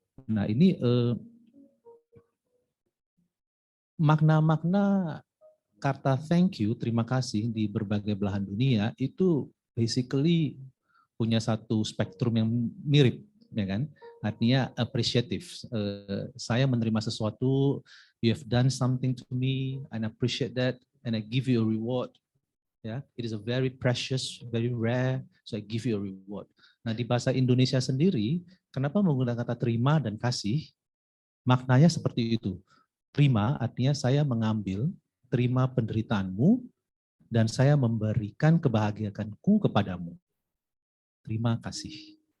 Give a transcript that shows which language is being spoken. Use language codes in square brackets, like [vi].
[id] Nah ini makna-makna kata thank you, terima kasih di berbagai belahan dunia itu basically punya satu spektrum yang mirip, ya kan? Artinya appreciative. Saya menerima sesuatu, [en] you have done something to me, and I appreciate that, and I give you a reward. Ya, it is a very precious, very rare, so I give you a reward. [id] Nah, di bahasa Indonesia sendiri, kenapa menggunakan kata terima dan kasih? Maknanya seperti itu. Terima artinya saya mengambil, terima penderitaanmu, dan saya memberikan kebahagiaanku kepadamu. Terima kasih.